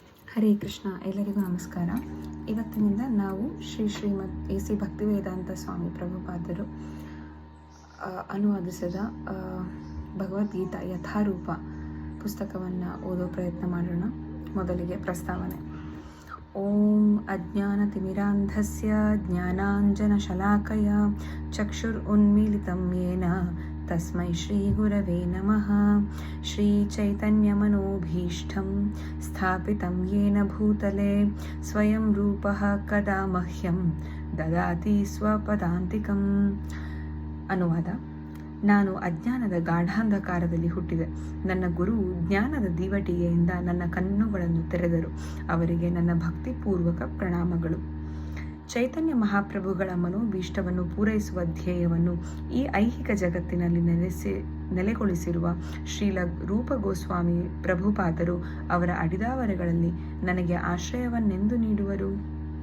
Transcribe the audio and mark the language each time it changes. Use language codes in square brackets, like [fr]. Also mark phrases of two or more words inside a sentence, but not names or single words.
[kn] ಹರೇ ಕೃಷ್ಣ. ಎಲ್ಲರಿಗೂ ನಮಸ್ಕಾರ. ಇವತ್ತಿನಿಂದ ನಾವು ಶ್ರೀಮದ್ AC ಭಕ್ತಿವೇದಾಂತ ಸ್ವಾಮಿ ಪ್ರಭುಪಾದರು ಅನುವಾದಿಸಿದ ಭಗವದ್ಗೀತಾ ಯಥಾರೂಪ ಪುಸ್ತಕವನ್ನು ಓದೋ ಪ್ರಯತ್ನ ಮಾಡೋಣ. ಮೊದಲಿಗೆ ಪ್ರಸ್ತಾವನೆ. [sa] ಓಂ ಅಜ್ಞಾನತಿಮಿರಾಂಧಸ್ಯ ಜ್ಞಾನಾಂಜನಶಲಾಕಯ ಚಕ್ಷುರುನ್ಮೀಲಿತಂ ಯೇನ ತಸ್ಮೈ ಶ್ರೀ ಗುರವೇ ನಮಃ. ಶ್ರೀ ಚೈತನ್ಯಮನೋಭೀಷ್ಟಂ ಸ್ಥಾಪಿತಂ ಯೇನ ಭೂತಲೆ ಸ್ವಯಂ ರೂಪಃ ಕದಾ ಮಹ್ಯಂ ದದಾತಿ ಸ್ವಪದಾಂತಿಕಂ. [kn] ಅನುವಾದ. ನಾನು ಅಜ್ಞಾನದ ಗಾಢಾಂಧಕಾರದಲ್ಲಿ ಹುಟ್ಟಿದೆ. ನನ್ನ ಗುರು ಜ್ಞಾನದ ದೀವಟಿಗೆಯಿಂದ ನನ್ನ ಕಣ್ಣುಗಳನ್ನು ತೆರೆದರು. ಅವರಿಗೆ ನನ್ನ ಭಕ್ತಿಪೂರ್ವಕ ಪ್ರಣಾಮಗಳು. ಚೈತನ್ಯ ಮಹಾಪ್ರಭುಗಳ ಮನೋಭೀಷ್ಟವನ್ನು ಪೂರೈಸುವ ಧ್ಯೇಯವನ್ನು ಈ ಐಹಿಕ ಜಗತ್ತಿನಲ್ಲಿ ನೆಲೆಗೊಳಿಸಿರುವ ಶ್ರೀಲ ರೂಪ ಗೋಸ್ವಾಮಿ ಪ್ರಭುಪಾದರು ಅವರ ಅಡಿದಾವರೆಗಳಲ್ಲಿ ನನಗೆ ಆಶ್ರಯವನ್ನೆಂದು ನೀಡುವರು.